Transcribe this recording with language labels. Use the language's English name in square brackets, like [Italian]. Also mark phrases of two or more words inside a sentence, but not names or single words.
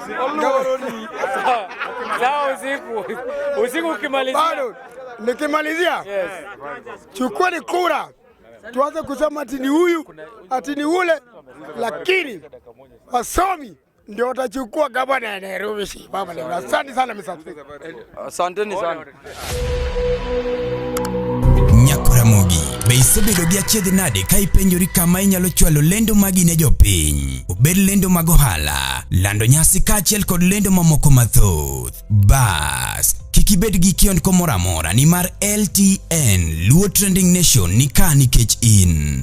[Swahili] Sawa, usiku ukimalizia. Bado nikimalizia, chukua ni kura, tuanze kusema ati ni huyu ati ni ule, lakini wasomi ndio watachukua gavana ya Nairobi. Baba, asante sana [English] Mr. Speaker. [Swahili] Asanteni sana. [Luo (Kenya and Tanzania)] Nyakuramogi beisebedo gi achiedh nade ka ipenjori kama inyalo chwalo lendo magi ne jopiny, obed lendo mag ohala, lando nyasi kaachiel kod lendo mamoko mathoth. Bas kik ibed gi kiondko moro amora, nimar LTN Luo Trending Nation ni ka nikech in.